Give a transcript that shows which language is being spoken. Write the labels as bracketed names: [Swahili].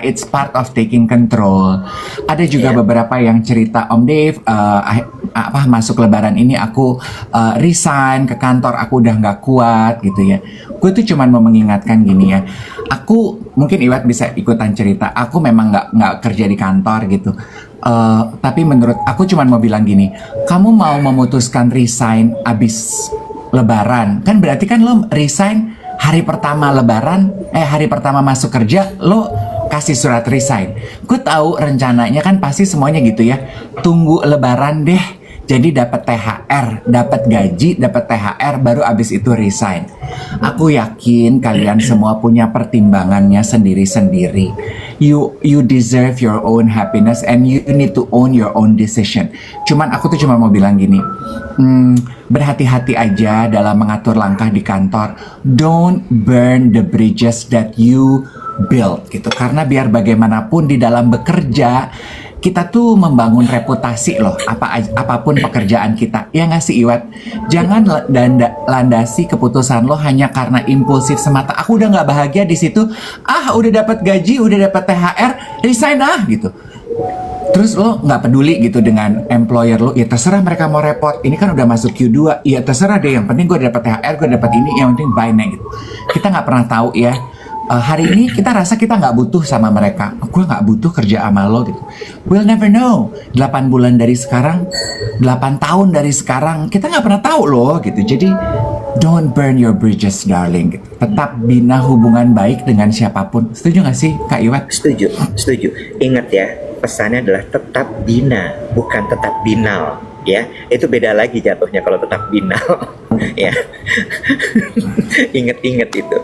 [English] It's part of taking control. [Indonesian] Ada juga beberapa yang cerita, Om Dev, masuk Lebaran ini aku resign ke kantor, aku udah nggak kuat gitu ya. Gue tuh cuman mau mengingatkan gini ya. Aku mungkin Iwat bisa ikutan cerita. Aku memang nggak kerja di kantor gitu. Tapi menurut aku cuman mau bilang gini, kamu mau memutuskan resign abis Lebaran, kan berarti kan lo resign hari pertama Lebaran, hari pertama masuk kerja lo kasih surat resign. Gue tahu rencananya kan pasti semuanya gitu ya, tunggu Lebaran deh, jadi dapat THR, dapat gaji, dapat THR, baru abis itu resign. Aku yakin kalian semua punya pertimbangannya sendiri-sendiri. [English] You deserve your own happiness and you need to own your own decision. [Indonesian] Aku tuh cuma mau bilang gini, berhati-hati aja dalam mengatur langkah di kantor. [English] Don't burn the bridges that you build gitu. [Indonesian] Karena biar bagaimanapun di dalam bekerja, kita tuh membangun reputasi loh, apapun pekerjaan kita. Ya nggak sih Iwat? Jangan landasi keputusan lo hanya karena impulsif semata. Aku udah nggak bahagia di situ. Udah dapat gaji, udah dapat THR, resign gitu. Terus lo nggak peduli gitu dengan employer lo, ya terserah mereka mau repot. Ini kan udah masuk Q2, ya terserah deh. Yang penting gue dapat THR, gue dapat ini, yang penting buy nah gitu. Kita nggak pernah tahu ya. Hari ini kita rasa kita nggak butuh sama mereka. Gue nggak butuh kerja sama lo gitu. [English] We'll never know. [Indonesian] 8 bulan dari sekarang, 8 tahun dari sekarang, kita nggak pernah tahu loh gitu. [English] Jadi don't burn your bridges, darling. [Indonesian] Gitu. Tetap bina hubungan baik dengan siapapun. Setuju nggak sih, Kak Iwat? Setuju. Ingat ya, pesannya adalah tetap bina, bukan tetap binal. Ya, itu beda lagi jatuhnya kalau tetap binal. Ya, inget itu.